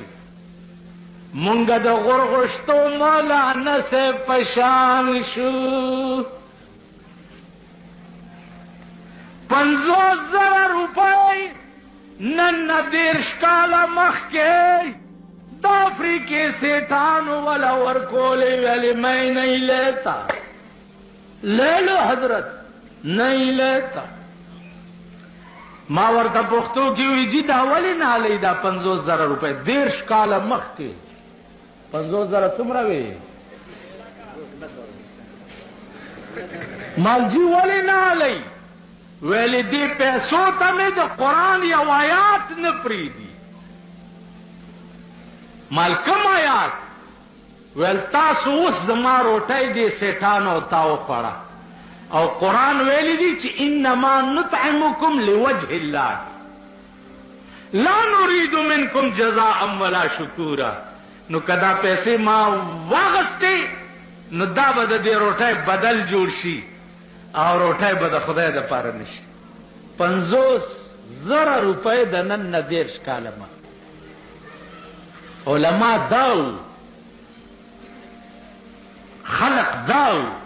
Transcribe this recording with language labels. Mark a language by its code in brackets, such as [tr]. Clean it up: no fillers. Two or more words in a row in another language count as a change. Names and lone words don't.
[ps] مونږه د غورغوشتو مولانا صاحب په شان شو. 50,000 روپۍ نن نه 30 کاله مخکې د افریقې سیټانو والا ورکولې ویلې [ur] میں نہیں لیتا. لے لو حضرت نہیں لیتا. [ps] ما ورته پښتو کې وی جی دا ولې نه لې دا 50,000 روپۍ 30 کاله مخکې. 50,000 څومره وی؟ مال جی ولې نه لې؟ ویلې دې پیسو ته مې د قرآن یو آیات نه پرېږدي. مال کوم آیات؟ ویل تاسو اوس زما روټۍ دې سیټانو تا وخوړه او قرآن ویلی دی چې [ar] انما نطعمکم لوجه الله لا نريد منکم جزاء ولا شکورا. [ps] نو کدا پیسې ما واغستې نو دا به د دې روټۍ بدل جوړ شي او روټۍ به د خدای دپاره نشي. 50,000 روپۍ د نن نه 30 کاله مخکې. علما داو، خلق داو.